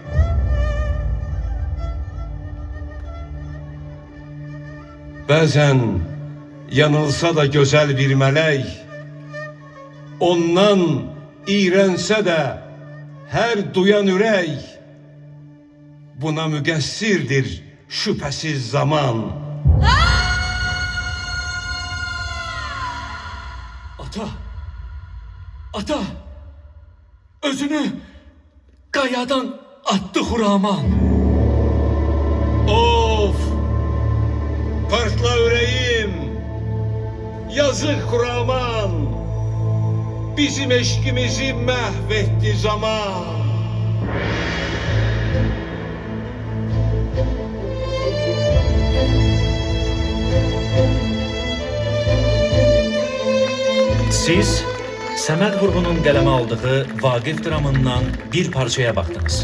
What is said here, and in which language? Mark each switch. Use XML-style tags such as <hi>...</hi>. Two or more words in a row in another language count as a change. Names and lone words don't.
<tr>Bazen yanılsa da güzel bir melek, ondan iğrense de her duyan ürək, buna müqəssirdir şüphesiz zaman.</tr> <az>Ata, özünü qayadan attı Xuraman. Of!</az> <tr>Partla yüreğim!</tr> <az>Yazık Xuraman!</az> <tr>Bizim eşkimizi mahvetti zaman.</tr> <az>Siz Səməd Vurğunun qələmə aldığı Vaqif dramından bir parçaya baxdınız.</az>